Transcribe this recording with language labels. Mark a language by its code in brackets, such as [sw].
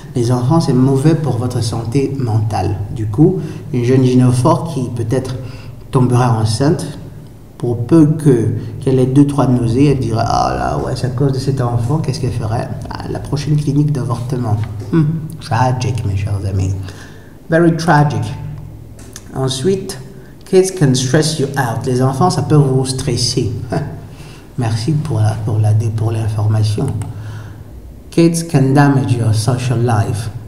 [fr] Les enfants c'est mauvais pour votre santé mentale. Du coup, une jeune gynéphore qui peut-être tombera enceinte, pour peu qu'elle ait 2-3 nausées, elle dirait ah là ouais c'est à cause de cet enfant, qu'est-ce qu'elle ferait? La prochaine clinique d'avortement. [en] Tragic [fr] mes chers amis. [en] Very tragic. [fr] Ensuite, [en] kids can stress you out. [fr] Les enfants ça peut vous stresser. Merci pour l'information. [en] Kids can damage your social life.